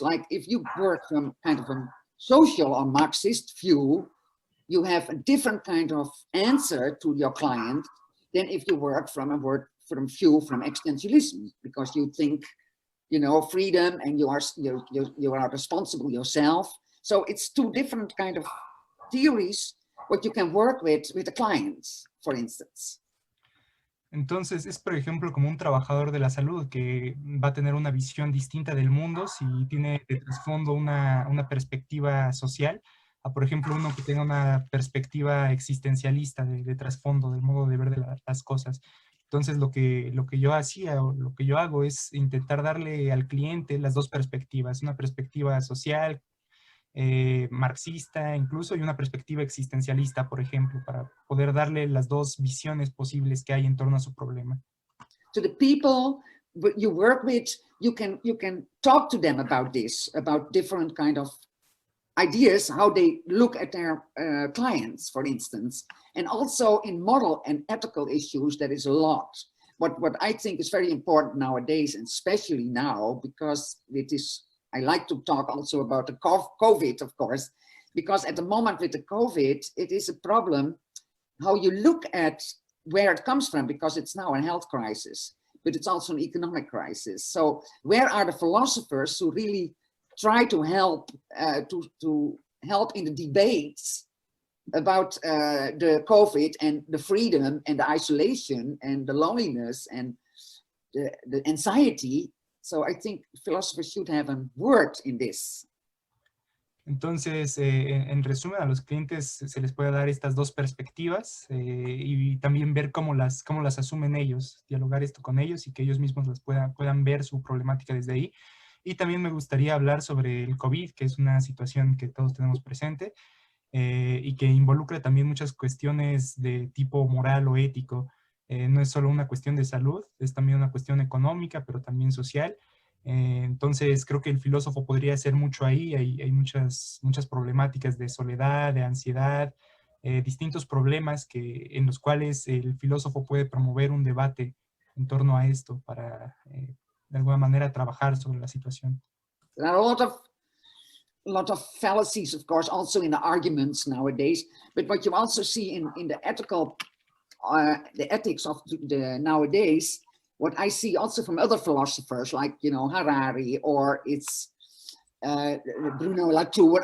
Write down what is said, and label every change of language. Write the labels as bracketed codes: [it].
[en] Like if you work from kind of a social or Marxist view, you have a different kind of answer to your client than if you work from a view from existentialism, because you think, you know, freedom and you are responsible yourself. So it's two different kind of theories what you can work with the clients, for instance. [es] Entonces es, por ejemplo, como un trabajador de la salud que va a tener una visión distinta del mundo si tiene de trasfondo una perspectiva social, a, por ejemplo, uno que tenga una perspectiva existencialista de trasfondo, del modo de ver de las cosas. Entonces lo que yo hacía o lo que yo hago es intentar darle al cliente las dos perspectivas, una perspectiva social, marxista incluso, y una perspectiva existencialista, por ejemplo, para poder darle las dos visiones posibles que hay en torno a su problema. [en] To the people you work with, you can talk to them about this, about different kind of ideas, how they look at their clients, for instance, and also in moral and ethical issues. There is a lot. What I think is very important nowadays, and especially now, because it is, I like to talk also about the COVID, of course, because at the moment with the COVID, it is a problem how you look at where it comes from, because it's now a health crisis, but it's also an economic crisis. So where are the philosophers who really try to help to help in the debates about the COVID and the freedom and the isolation and the loneliness and the anxiety? So I think philosophers should have a word in this. [es] Entonces, en resumen, a los clientes se les puede dar estas dos perspectivas y también ver cómo las asumen ellos, dialogar esto con ellos y que ellos mismos puedan ver su problemática desde ahí. Y también me gustaría hablar sobre el COVID, que es una situación que todos tenemos presente y que involucra también muchas cuestiones de tipo moral o ético. No es solo una cuestión de salud, es también una cuestión económica, pero también social. Entonces creo que el filósofo podría hacer mucho ahí. Hay muchas problemáticas de soledad, de ansiedad, distintos problemas en los cuales el filósofo puede promover un debate en torno a esto para de alguna manera trabajar sobre la situación. [en] There are a lot of fallacies, of course, also in the arguments nowadays, but what you also see in the the ethics of the nowadays, what I see also from other philosophers like, you know, Harari, or it's Bruno Latour.